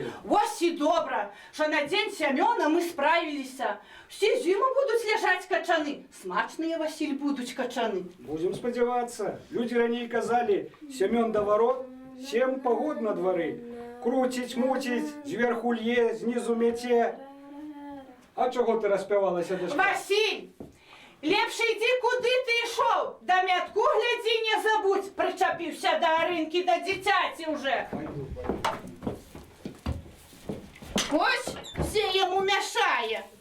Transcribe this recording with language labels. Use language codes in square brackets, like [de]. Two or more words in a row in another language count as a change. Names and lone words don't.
[be] Ось і добра, що на дзень Сямёна мы справіліся. [uk] Всі зіму будуть ляжаць качаны. Смачныя, Василь, будуть качаны. [be] Будзем спадзявацца. Людзі раней казалі, Сямён да ворот, 7 пагод на двары. Круціць, муціць, зверху лье, знізу мяце. [uk] А чого ти распявалася, дочка? Василь, лепше йди, куди ти йшов. Да мятку гляді, не забудь. Причепився до Аринки, до дитяті уже. Пойду. Ось все йому мешає.